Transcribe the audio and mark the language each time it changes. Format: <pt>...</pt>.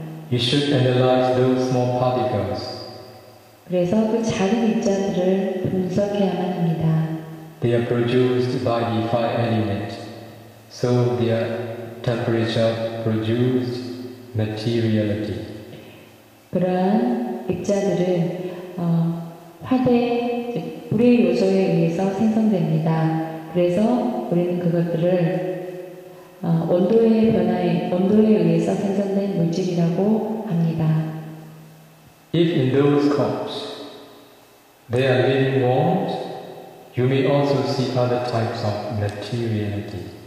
<en>You should analyze those small particles.</en> <ko>그래서 그 작은 입자들을 분석해야만 합니다.</ko> <en>They are produced by the fire element, so their temperature produced materiality.</en> <ko>그러한 입자들은 화대, 불의 요소에 의해서 생성됩니다. 그래서 우리는 그것들을 온도의 의해서 생성된 물질이라고 합니다.</ko> <en>If in those corpses there are living worms, you may also see other types of materiality.</en>